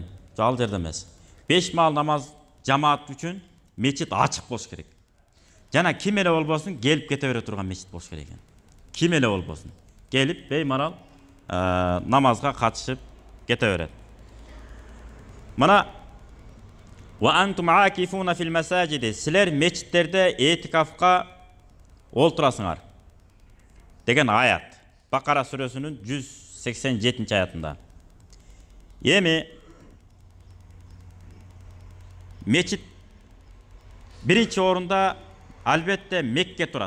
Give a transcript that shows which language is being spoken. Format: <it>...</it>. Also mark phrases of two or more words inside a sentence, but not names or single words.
<ky>Ал жерде эмес. 5 маал намаз жамаат үчүн мечит ачык болуш керек. Жана ким эле болбосун келип кете бере турган мечит болуш керек экен. Ким эле болбосун келип беймарал намазга катышып кете берет. Мына</ky> <ar>وأنتم عاكفون في المساجد,</ar> <ky>силер мечиттерде этикафка олтурасыңар деген аят. Бакара сүрөсүнүн 187 аятында. Эми мечит биринчи орунда албетте Мекке турат.</ky>